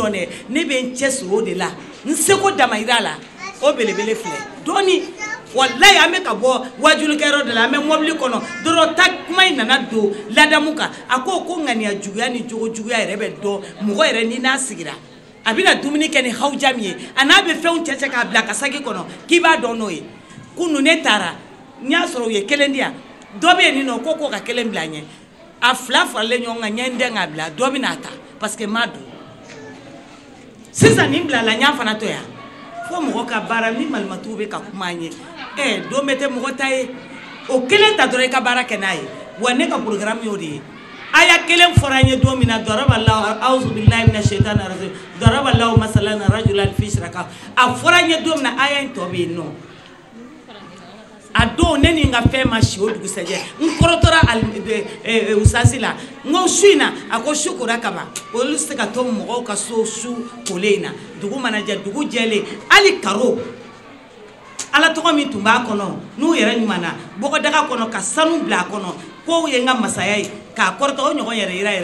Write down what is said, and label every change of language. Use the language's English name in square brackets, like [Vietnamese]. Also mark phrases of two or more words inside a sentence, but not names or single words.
[Bambara] dɔn dɛ ne bɛ n cɛ siri o de la n seko damayira la o belebele filɛ dɔɔni wallahi an bɛ ka bɔ wajulikɛyɔrɔ de la an bɛ mobili kɔnɔ dɔrɔn ta kuma in nana don ladamu kan a ko ŋaniya juguya ni jogo juguya yɛrɛ bɛ dɔn mɔgɔ yɛrɛ ni n'a sigira a bɛna dumuni kɛ ni hawuja min ye a n'a bɛ fɛnw cɛ k'a bila ka saki kɔnɔ k'i b'a dɔn n'o ye kunu ne taara n y'a sɔrɔ u ye kelen di yan dɔ bɛ yen nɔ ko ka kelen bila n ɲɛ a fila faralen ɲɔgɔn kan n ye n dɛn k'a bila dɔ bɛ n'a ta [French] parce que [Bambara] n m'a dun sisan nin bilala n y'a fana to yan fo mɔgɔ ka baara ni malimatuw bɛ ka kuma an ye don bɛ tɛ mɔgɔ ta ye o kelen ta dɔrɔn i ka baara kɛ n'a ye wa ne ka programme y'o de ye aya kelen fɔra an ye don min na [Arabic] ضرب الله أعوذ بالله من الشيطان الرجيم ضرب الله مثلا رجلا في شركاء [Bambara] a fɔra an ye don min na aya in tɔ bɛ yen nɔ a don ne ni n ka fɛn ma si o dugusɛjɛ n kɔrɔtɔra usasi la n ko su in na a ko su kora kama olu se ka to mɔgɔw ka so su kolen in na dugu mana jɛ dugu jɛlen hali karo ala tɔgɔ min tun b'a kɔnɔ n'u yɛrɛ ɲumanna bɔgɔdaga kɔnɔ ka sanu bila a kɔnɔ k'o ye n ka masaya ye k'a kɔrɔtɔ o ɲɔgɔn yɛrɛ yira